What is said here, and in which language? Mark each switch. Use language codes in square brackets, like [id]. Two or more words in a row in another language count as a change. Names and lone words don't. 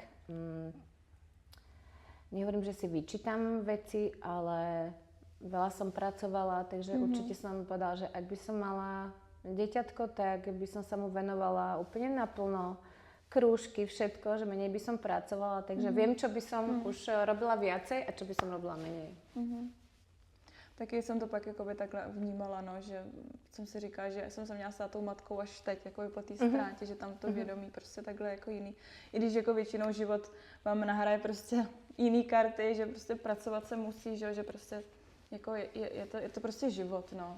[sk] Nehovorím, že si vyčítam veci, ale veľa som pracovala, takže určite som povedala, že ak by som mala dieťatko, tak by som sa mu venovala úplne naplno, krúžky, všetko, že menej by som pracovala, takže viem, čo by som už robila viacej a čo by som robila menej. [cs] Taky jsem to pak jakoby takhle vnímala, no, že jsem si říkala, že jsem se měla stát tou matkou až teď, jakoby po té ztrátě, že tam to vědomí prostě takhle jako jiný. I když jako většinou život vám nahraje prostě jiný karty, že prostě pracovat se musí, že prostě jako je to prostě život, no.